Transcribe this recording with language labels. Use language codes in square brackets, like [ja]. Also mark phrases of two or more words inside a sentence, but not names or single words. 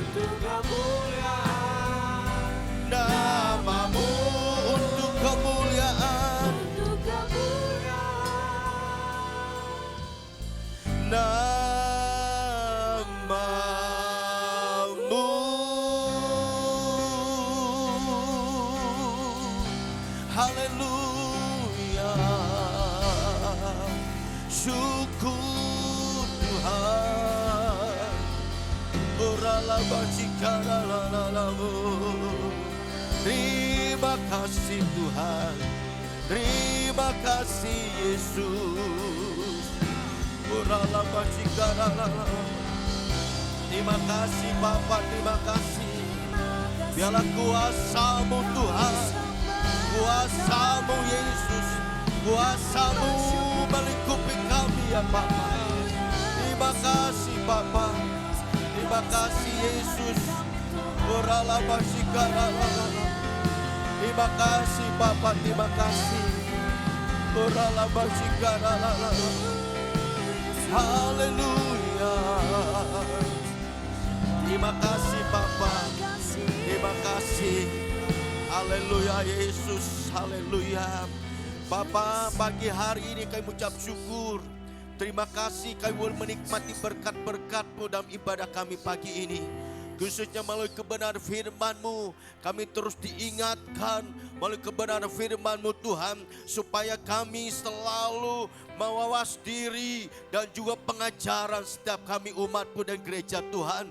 [id] namamu, untuk kemuliaan namamu. Haleluya, syukur Tuhan. Orala bacikara lalalamu. Terima kasih Tuhan, terima kasih Yesus. Orala bacikara lalalamu. Terima kasih Bapa, terima kasih. Biarlah kuasa-Mu Tuhan, kuasa-Mu Yesus, kuasa-Mu melingkupi kami ya Bapa. Terima kasih Bapa, terima kasih Yesus. Orala bacikara lalalamu. Terima kasih Bapa, terima kasih. Orala bacikara lalalamu. Haleluya. Terima kasih Bapa, terima kasih. Haleluya Yesus, haleluya. Bapa, pagi hari ini kami ucap syukur. Terima kasih kami boleh menikmati berkat-berkat-Mu dalam ibadah kami pagi ini. Khususnya melalui kebenaran firman-Mu, kami terus diingatkan melalui kebenaran firman-Mu Tuhan, supaya kami selalu mawas diri dan juga pengajaran setiap kami umat-Mu dan gereja Tuhan.